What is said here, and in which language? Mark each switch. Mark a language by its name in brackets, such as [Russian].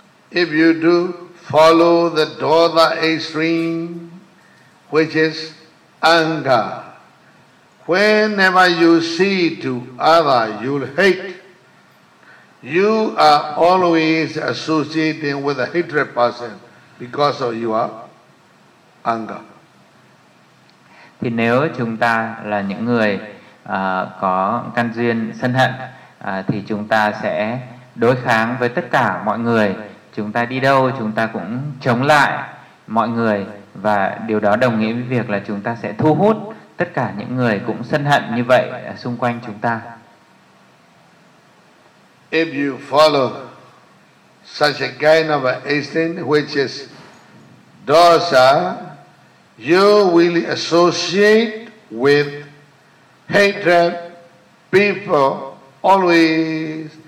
[English] If you do follow the dosa extreme, which is anger. Whenever you see to other, you'll hate. You are always associating with a hatred person because of your anger. [Vietnamese] Thì nếu chúng ta là những người có căn duyên sân hận, thì chúng ta sẽ đối kháng với tất cả mọi người. Chúng ta đi đâu, chúng ta cũng chống lại mọi người. Và điều đó đồng nghĩa với việc là chúng ta sẽ thu hút tất cả những người cũng sân hận như vậy xung quanh chúng ta. [English] If you follow such a kind of a instinct which is dosa, you will associate with hatred people always.